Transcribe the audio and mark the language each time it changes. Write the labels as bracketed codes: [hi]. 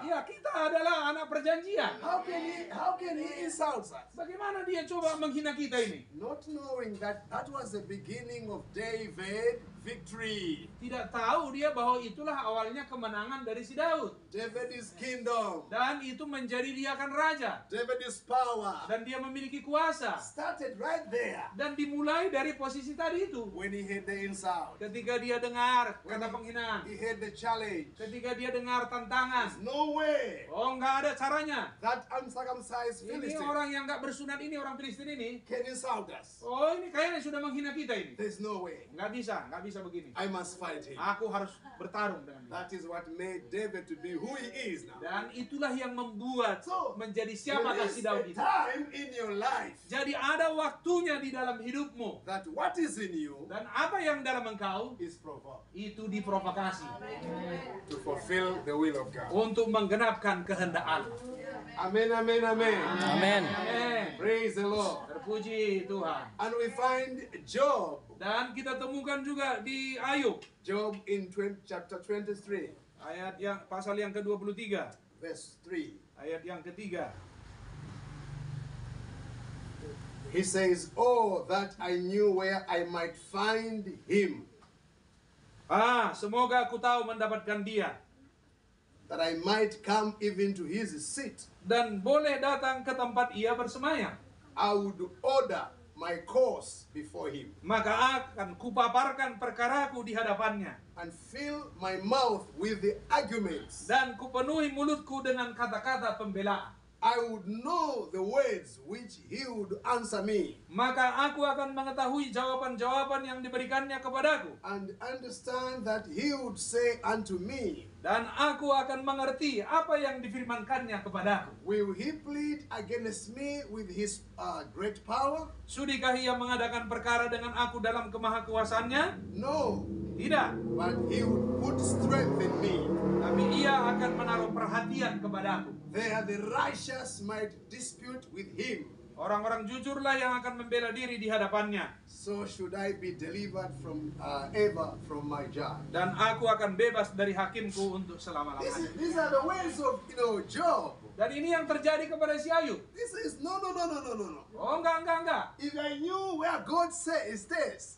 [id] Ya, kita adalah anak perjanjian. [en] How can he insult us? [id] Bagaimana dia coba menghina kita ini? [en] Not knowing that that was the beginning of David victory. [id] Tidak tahu dia bahwa itulah awalnya kemenangan dari si Daud. [en] David is kingdom. [id] Dan itu menjadi dia akan raja. [en] David is power. [id] Dan dia memiliki kuasa. [en] Started right there [id] Dan dimulai dari posisi tadi itu. [en] when he had the insult. [id] Ketika dia dengar kata penghinaan. [en] He had the challenge. [id] Ketika dia dengar tantangan. [en] No way [id] Oh, nggak ada caranya. [en] that uncircumcised [id] Ini [en] Philistine [id] orang yang nggak bersunat ini, orang Filistin ini. [en] can insult us. [id] Oh, ini kayaknya sudah menghina kita ini. [en] There's no way. [id] Nggak bisa begini. [en] I must fight him. [id] Aku harus bertarung dengan dia. [en] That is what made David to be who he is now. [id] Dan itulah yang membuat [en] So, [id] menjadi [en] there [id] siapakah [en] is [id] si Daud itu. [en] time in your life [id] Jadi ada waktunya di dalam hidupmu. [en] that what is in you [id] Dan apa yang dalam engkau, [en] is provoked [id] itu diprovokasi. [en] to fulfill the will of God. [id] Untuk menggenapkan kehendak Allah. [en] Amen, amen, amen. [id] Amin. Amin. [en] Praise the Lord. [id] Terpuji Tuhan. [en] And we find Job, [id] Dan kita temukan juga di Ayub. [en] Job in chapter 23, [id] Ayat yang pasal yang ke-23. [en] verse 3. [id] Ayat yang ketiga. [en] He says, oh, that I knew where I might find him, [id] Semoga aku tahu mendapatkan dia. [en] that I might come even to his seat. [id] Dan boleh datang ke tempat ia bersemayam. [en] I would order my cause before him [id] Maka akan kupaparkan perkaraku di hadapannya. [en] and fill my mouth with the arguments. [id] Dan kupenuhi mulutku dengan kata-kata pembelaan. [en] I would know the words which he would answer me [id] Maka aku akan mengetahui jawaban-jawaban yang diberikannya kepadaku. [en] and understand that he would say unto me. [id] Dan aku akan mengerti apa yang difirmankannya kepadaku. [en] Will he plead against me with his great power? [id] Sudikah ia mengadakan perkara dengan aku dalam kemahakuasaannya? [en] No, [id] Tidak. [en] but he would put strength in me. [id] Tapi ia akan menaruh perhatian kepadaku. [en] There the righteous might dispute with him. [id] Orang-orang jujurlah yang akan membela diri di hadapannya. [en] So should I be delivered from ever from my judge. [id] Dan aku akan bebas dari hakimku untuk selama-lamanya. [en] These are the ways of Job. [id] Dan ini yang terjadi kepada si Ayub. [en] This is no. [id] Oh, enggak. [en] If I knew where God says this,